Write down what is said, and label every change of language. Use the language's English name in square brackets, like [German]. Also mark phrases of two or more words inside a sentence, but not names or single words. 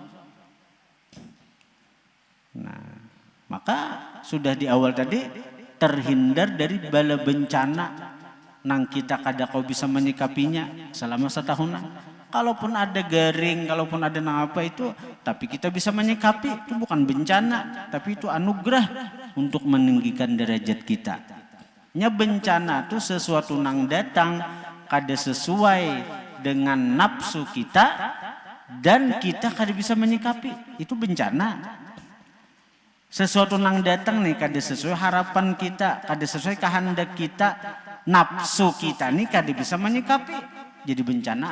[Banjar] Nah, maka sudah di awal tadi terhindar dari bala bencana nang kita kada kau bisa menyikapinya selama setahunan. Kalaupun ada garing, kalaupun ada nang apa itu, tapi kita bisa menyikapi, itu bukan bencana, tapi itu anugerah untuk meninggikan derajat kita. Nya bencana itu sesuatu nang datang kada sesuai dengan nafsu kita dan kita kada bisa menyikapi, itu bencana. Sesuatu nang datang nih kada sesuai harapan kita, kada sesuai kehendak kita, nafsu kita nih kada bisa menyikapi, jadi bencana.